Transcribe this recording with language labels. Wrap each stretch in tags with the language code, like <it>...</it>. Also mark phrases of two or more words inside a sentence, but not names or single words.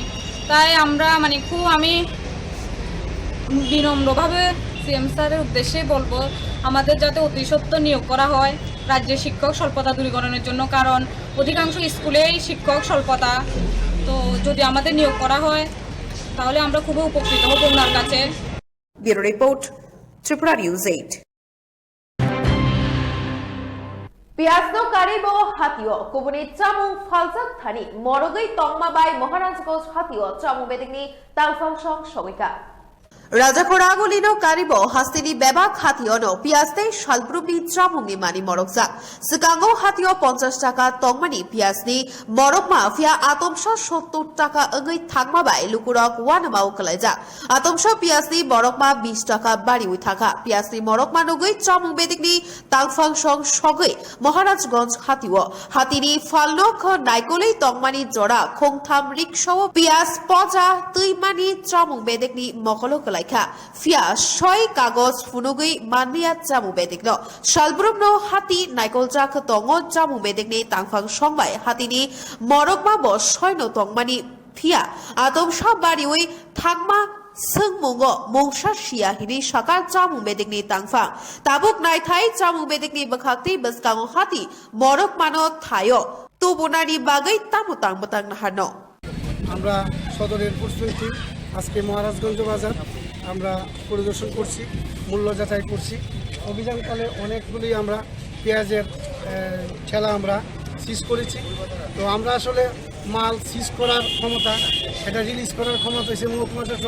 <bn>তাই আমরা মানে আমি বিনম্রভাবে সিএম স্যারের উদ্দেশ্যে বলবো আমাদের যাতে অতি সত্বর নিয়োগ করা হয় রাজ্যের শিক্ষক স্বল্পতা দূরীকরণের জন্য, কারণ অধিকাংশ স্কুলেই শিক্ষক স্বল্পতা। তো যদি আমাদের নিয়োগ করা হয় তাহলে আমরা খুবই উপকৃত হব ওনার কাছে।</bn> <en>bureau report,</en> <bn>ত্রিপুরা নিউজ 8।</bn> <trp>পিয়াজনো কারিবো হাতিও কুবনি চামুং ফালজাক থানি মরগৈ তংমাবাই মহারাজগঞ্জ হাতিও চামুং বেদিংনি তালফাংসং সগৈকা রাজাপড়া গলিনো কারিবো হাস্তিনি বেবাক হাতিওনো পিয়াজতে শালব্রুমনি চামুংনি মানি মরকজা সিকাঙ্গো হাতিও 50 টাকা তংমানি পিয়াজনি মরকমা ফিয়া আতমসা 70 টাকা অগৈ থাকমাবাই লুকুরক ওয়ানামাও কলাইজা আতমসা পিয়াজনি মরকমা 20 টাকা বাড়ি উই থাকা পিয়াজনি মরকমা নগৈ চামুং বেদিংনি তালফাংসং সগৈ মহারাজগঞ্জ হাতিও হাতিনি ফালনক নাইকলেই তংমানি জড়া খংথাম রিকশাও পিয়াজ পজা তুইমানি চামুং বেদিংনি মকলক ফিয়া 6 কাগজ ফুনুগৈ মাননিয়া চামু বেদিকনো শালব্রুমনো হাতি নাইকলজাক তঙ্গ চামু বেদিকনি তাংফাং সংবাই হাতিনি মরকমা ব 6 নো তংমানি ফিয়া আদমসা বাড়িওই থাকমা সংমুঙ্গ মংসা শিয়া হিনি সাকা চামু বেদিকনি তাংফাং তাবুক নাইথাই চামু বেদিকনি বখাকতি বসকাং হাতি মরকমানো থায়ো তুবুনারি বাগৈ তামুতাং বতাং নাহানো।</trp> <bn>আমরা সদরের প্রস্তুতি আজকে মহারাজগঞ্জ বাজার আমরা পরিদর্শন করছি, মূল্য যাচাই করছি। অভিযানকালে অনেকগুলি আমরা পেঁয়াজের ঠেলা আমরা সিজ করেছি। তো আমরা আসলে মাল সিজ করার ক্ষমতা, এটা রিলিজ করার ক্ষমতা হচ্ছে মহকুমা শাসক।</bn>